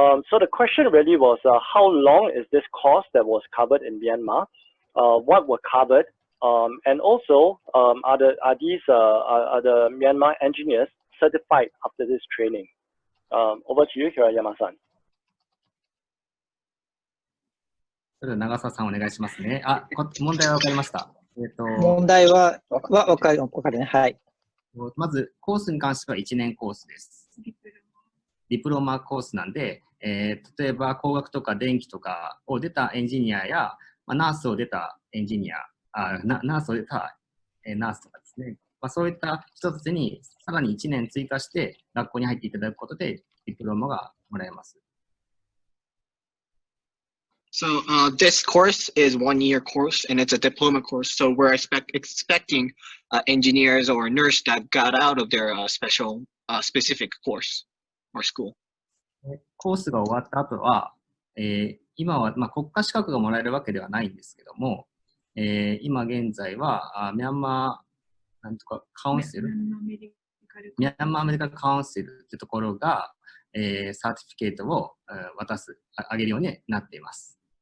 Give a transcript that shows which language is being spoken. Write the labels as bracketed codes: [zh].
[en] So the question really was, how long is this course that was covered in Myanmar? What were covered? And also, are the Myanmar engineers certified after this training? Over to you, Hirayama-san. [ja] それでは長澤さんお願いしますね。問題は分かりました。問題は分かるね。はい。まず、コースに関しては1年コースです。ディプロマコースなんで、例えば工学とか電気とかを出たエンジニアや、ナースを出たエンジニア、ナースを出たナースとかですね、そういった人たちにさらに1年追加して学校に入っていただくことでディプロマがもらえます。 [en] So this course is 1-year course, and it's a diploma course. So we're expecting engineers or nurse that got out of their specific course or school. [ja] コースが終わった後は、今は、国家資格がもらえるわけではないんですけども、今現在はミャンマーなんとかカウンセル、ミャンマーアメリカカウンセルというところが、サーティフィケートをあげるようになっています。